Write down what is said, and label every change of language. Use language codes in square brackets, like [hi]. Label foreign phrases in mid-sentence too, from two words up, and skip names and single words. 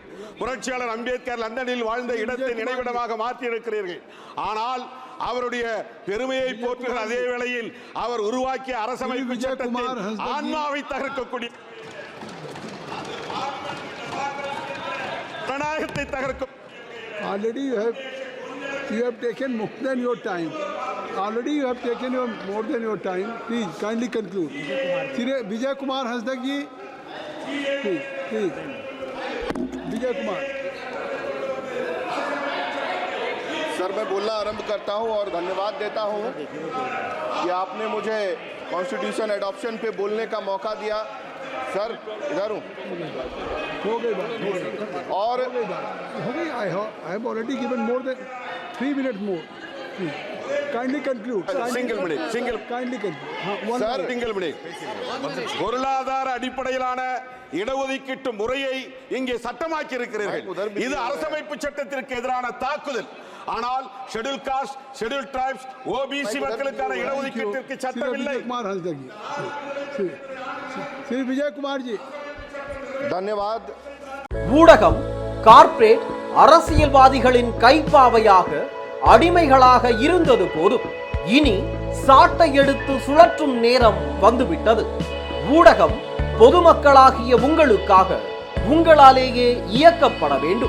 [ta] புரட்சியாளர் அம்பேத்கர் லண்டனில் வாழ்ந்த இடத்தை நினைவிடமாக மாற்றியிருக்கிறீர்கள். ஆனால் அவருடைய பெருமையை போற்றுகிற அதே வேளையில் அவர் உருவாக்கிய அரசமைப்பு சட்டத்தில் ஆன்மாவை தகர்க்கக்கூடிய ஜனநாயகத்தை தகர்க்கும். [en] Already you have taken more than your time. Already you have taken more than your time. Please kindly conclude. Vijay Kumar Hasdak ji, please. Vijay Kumar. [hi] सर, मैं बोलना आरंभ करता हूं और धन्यवाद देता हूं कि आपने मुझे [en] constitution adoption [hi] पे बोलने का मौका दिया। सर, इधर हूं। हो गई बात। और हो गई। [en] I have already given more than 3 minutes more. Kindly conclude. Single minute. Kindly conclude. Sir, single minute. [ta] பொருளாதார அடிப்படையிலான இடஒதுக்கீட்டு முறையை இங்கே சட்டமாக்கி இருக்கிறீர்கள். இது அரசமைப்பு சட்டத்திற்கு எதிரான தாக்குதல். ஆனால் [en] schedule caste, schedule tribes, OBC [ta] மக்களுக்கான இடஒதுக்கீட்டிற்கு சட்டம் இல்லை. [hi] श्री विजय कुमार जी, धन्यवाद. [ta] ஊடகம் கார்ப்பரேட் அரசியல்வாதிகளின் கைப்பாவையாக அடிமைகளாக இருந்தது போதும். இனி சாட்டை எடுத்து சுழற்றும் நேரம் வந்துவிட்டது. ஊடகம் பொதுமக்களாகிய உங்களுக்காக உங்களாலேயே இயக்கப்பட வேண்டும்.